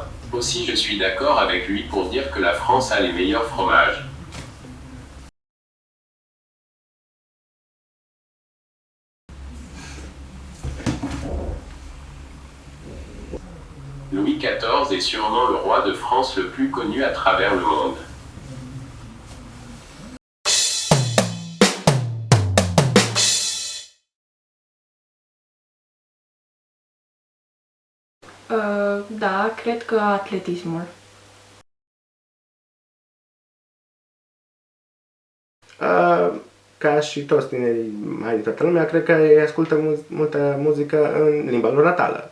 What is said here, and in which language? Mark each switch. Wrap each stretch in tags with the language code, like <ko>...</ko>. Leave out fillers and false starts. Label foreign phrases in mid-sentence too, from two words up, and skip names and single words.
<fr>Aussi je suis d'accord avec lui pour dire que la France a les meilleurs fromages. Louis XIV est sûrement le roi de France le plus connu à travers le monde.</fr> <ro>Da, cred că atletismul. Ca și toți tinerii mai din toată lumea, cred că ei ascultă multă muzică în limba lor natală.</ro>